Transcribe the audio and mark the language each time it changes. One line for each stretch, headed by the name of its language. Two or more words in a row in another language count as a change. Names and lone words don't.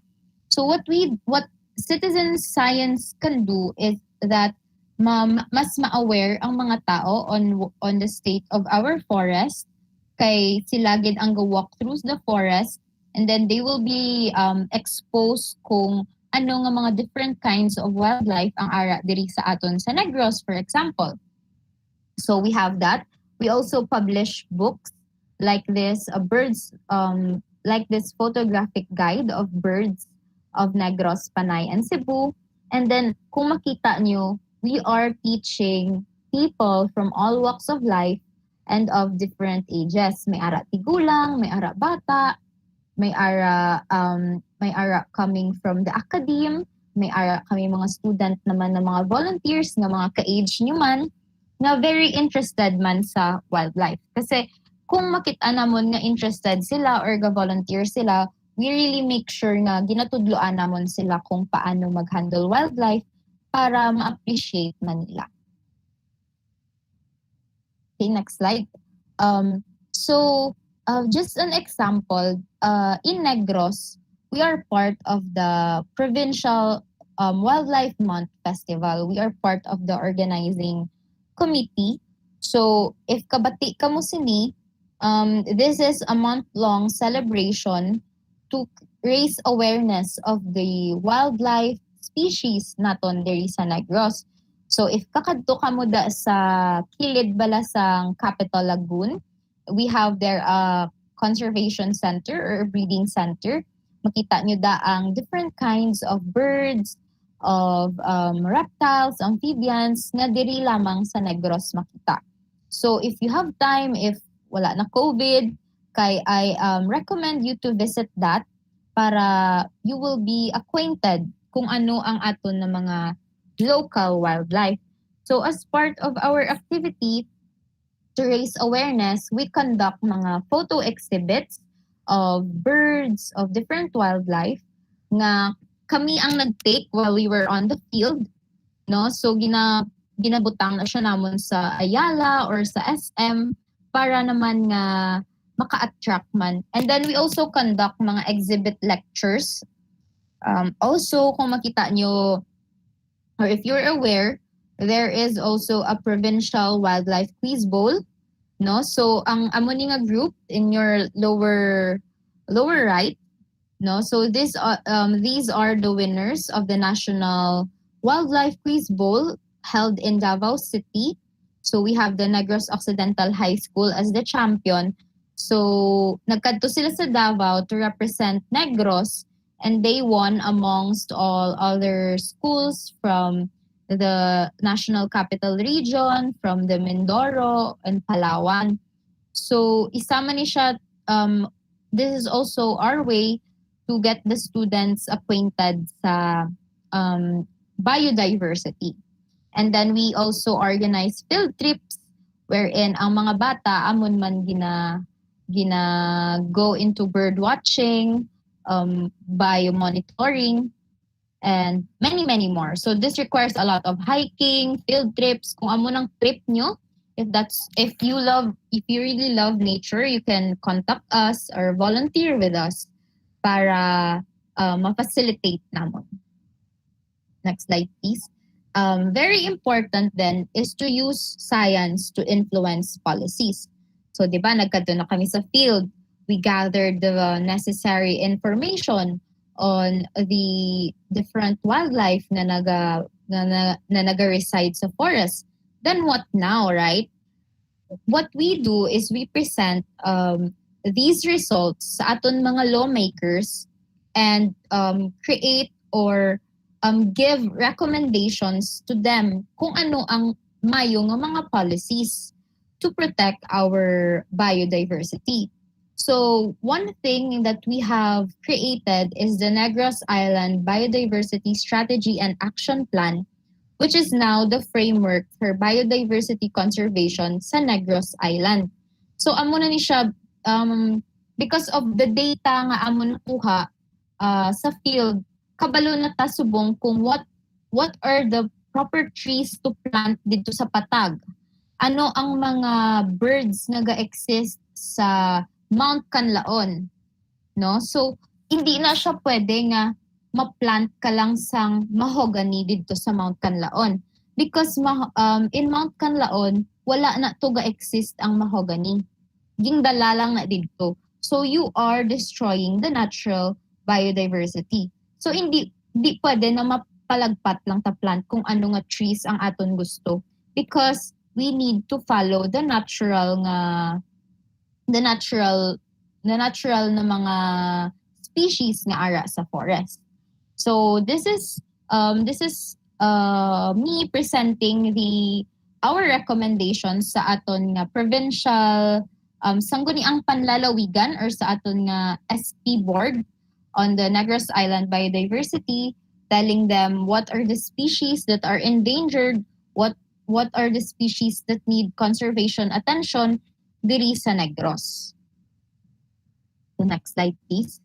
English: So what citizen science can do is that
Hiligaynon: mas ma-aware ang mga tao
English: on the state of our forest,
Hiligaynon: kay sila gid ang go-walk
English: through the forest, and then they will be exposed
Hiligaynon: kung ano nga mga
English: different kinds of wildlife
Hiligaynon: ang ara diri sa aton sa Negros,
English: for example. So we have that. We also publish books like this, birds, like this photographic guide of birds of Negros, Panay, and Cebu.
Hiligaynon: And then kung makita nyo,
English: we are teaching people from all walks of life and of different ages.
Hiligaynon: May ara tigulang, may ara bata, may ara
English: coming from the academe,
Hiligaynon: may ara kami mga student naman na mga volunteers na mga ka-age nyo man na
English: very interested
Hiligaynon: man sa wildlife. Kasi kung makita namon nga interested sila or ga-volunteer sila,
English: we really make sure
Hiligaynon: nga ginatudloan namon sila kung paano mag-handle wildlife para ma-appreciate man nila.
English: Okay, next slide. Just an example, in Negros, we are part of the Provincial Wildlife Month Festival. We are part of the organizing committee.
Hiligaynon: So, if kabati ka mo sini,
English: this is a month-long celebration to raise awareness of the wildlife species
Hiligaynon: naton diri sa Negros.
English: So if
Hiligaynon: kakadto ka mo da sa kilid bala sang
English: Capital Lagoon, we have there a conservation center or a breeding center.
Hiligaynon: Makita nyo da ang
English: different kinds of birds, of reptiles, amphibians
Hiligaynon: na diri lamang sa Negros makita.
English: So if you have time, if
Hiligaynon: wala na
English: COVID, kay I recommend you to visit that para you will be acquainted
Hiligaynon: kung ano ang aton na mga
English: local wildlife. So as part of our activity to raise awareness, we conduct mga photo exhibits of birds, of different wildlife
Hiligaynon: nga kami ang nag-take
English: while we were on the field, no?
Hiligaynon: So ginabutang na siya namon sa Ayala or sa SM para naman nga maka-attract man.
English: And then we also conduct mga exhibit lectures. Also,
Hiligaynon: kung makita nyo,
English: or if you're aware, there is also a provincial wildlife quiz bowl, no?
Hiligaynon: So ang amo ni nga group
English: in your lower right,
Hiligaynon: no?
English: So these are the winners of the National Wildlife Quiz Bowl held in Davao City. So we have the Negros Occidental High School as the champion. So
Hiligaynon: nagkadto sila sa Davao
English: to represent Negros, and they won amongst all other schools from the National Capital Region, from the Mindoro and Palawan.
Hiligaynon: So isama ni siya,
English: this is also our way to get the students acquainted sa biodiversity. And then we also organize field trips wherein
Hiligaynon: ang mga bata amon man gina
English: go into bird watching, biomonitoring, and many more. So this requires a lot of hiking, field trips.
Hiligaynon: Kung amo ng trip nyo,
English: if you really love nature, you can contact us or volunteer with us
Hiligaynon: para ma-facilitate namon.
English: Next slide, please. Very important then is to use science to influence policies. So,
Hiligaynon: di ba, nagkadto na kami sa
English: field. We gathered the necessary information on the different wildlife
Hiligaynon: na naga-reside sa forest.
English: Then what now, right? What we do is we present these results
Hiligaynon: sa aton mga lawmakers
English: and create or give recommendations to them
Hiligaynon: kung ano ang mayo nga mga policies
English: to protect our biodiversity. So one thing that we have created is the Negros Island Biodiversity Strategy and Action Plan, which is now the framework for biodiversity conservation sa Negros Island.
Hiligaynon: So amo na ni siya,
English: because of the data
Hiligaynon: nga amo nakuha sa field, kabalo na ta subong kung
English: what are the proper trees to plant
Hiligaynon: dito sa patag. Ano ang mga birds naga-exist sa Mount Canlaon, no? So hindi na siya pwede nga ma-plant ka lang sang mahogany dito sa Mount Canlaon
English: because in
Hiligaynon: Mount Canlaon wala na to ga-exist ang mahogany. Gingdala lang na dito.
English: So you are destroying the natural biodiversity.
Hiligaynon: So hindi pwede na mapalagpat lang ta plant kung ano nga trees ang aton gusto
English: because we need to follow the natural
Hiligaynon: na mga species nga ara sa forest.
English: So this is me presenting our recommendations
Hiligaynon: sa aton nga
English: provincial sangguniang panlalawigan or
Hiligaynon: sa aton nga
English: SP board on the Negros Island Biodiversity, telling them what are the species that are endangered, what are the species that need conservation attention
Hiligaynon: diri sa Negros.
English: The next slide, please.